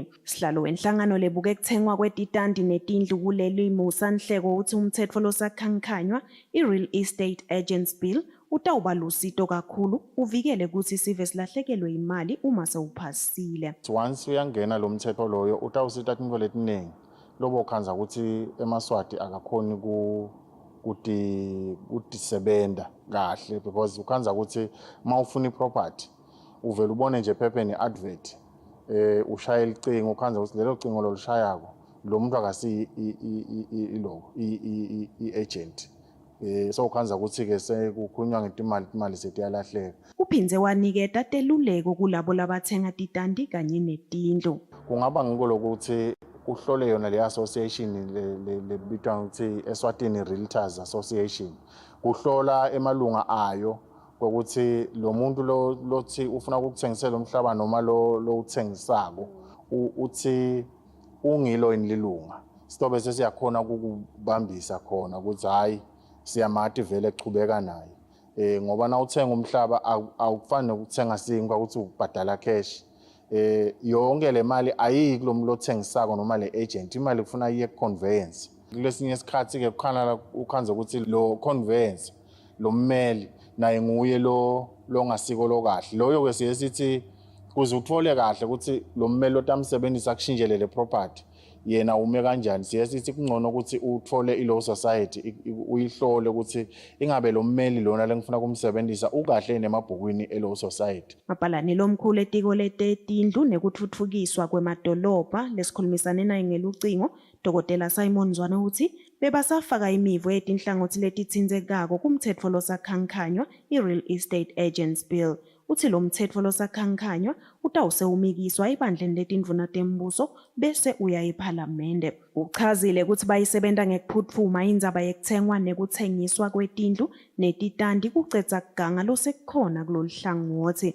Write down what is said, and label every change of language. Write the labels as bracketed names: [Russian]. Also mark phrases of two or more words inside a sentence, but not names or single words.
[Swati] Sihlalo wenhlangano lebuke kutsengwa kwetitandi netindlu kuleli Musanhleko uthi umtsetfo losakhankhanywa i-Real Estate Agents Bill utawuba lusito kakhulu uvikele ukuthi sive silahlekelwe imali uma sewuphasile. Once uyangena lo mthetho loyo utawusita tintfo letiningi lobo khanza ukuthi eMaswati akakhoni kutisebenta kahle because ukhanza ukuthi mawufuna iproperty uvela ubone nje ephepheni advert ushaya icingo ukhanza ukuthi lelo cingo lolushayako lo muntu akasi i-agent. So ukhanza ukuthi-ke sekukhulunywa ngetimali setiyalahleka. Uphindze waniketa teluleko kulabo labathenga titandi kanye netindlu. Kungaba ngiko lokuthi uhlole yona le association lebitwa ukuthi Eswatini Realtors Association kuhlola emalunga ayo ukuthi lo muntu lothi ufuna ukuthengisela umhlaba noma lo uthengisako uthi ungilo inilunga sitobe sesiyakhona ukubambisa khona ukuthi hayi siyamati vele echubeka naye ngoba na uthenga umhlaba awufani nokuthenga sinkwa ukuthi ubhadala cash yonke le mali ayiki lo muntu othengisako noma le agent imali kufuna iye conveyance kulesinye isikhathi ke ukhanza ukuthi lo conveyance lo mmeli naye nguye lo ngasiko lo kahle loyo ke siye sithi kuze uthole kahle ukuthi lo mmeli otamsebenzisa kushintshelele property yena ume kanjani siye sithi kungcono ukuthi uthole i-law society uyihlole ukuthi ingabe lo mmeli lona lengifuna kumsebenzisa ukahle nemabhukwini e-law society. Mabhalane lomkhulu etiko letetindlu nekutfutfukiswa kwemadolobha lesikhulumisane naye ngelucingo Dr. Simon Zwane uthi bebasafaka imivo yetinhlangothi letitsindzekako kumtsetfo losakhankhanywa i-Real Estate Agents Bill. Uthi lo mtsetfo losakhankhanywa utawusewumikiswa ebandleni letindvuna tembuso bese uya ephalamende. Uchazile ukuthi bayisebenta ngekuphuthuma indzaba yekutsengwa nekutsengiswa kwetindlu netitandi kucedza kuganga losekukhona kulolu hlangothi.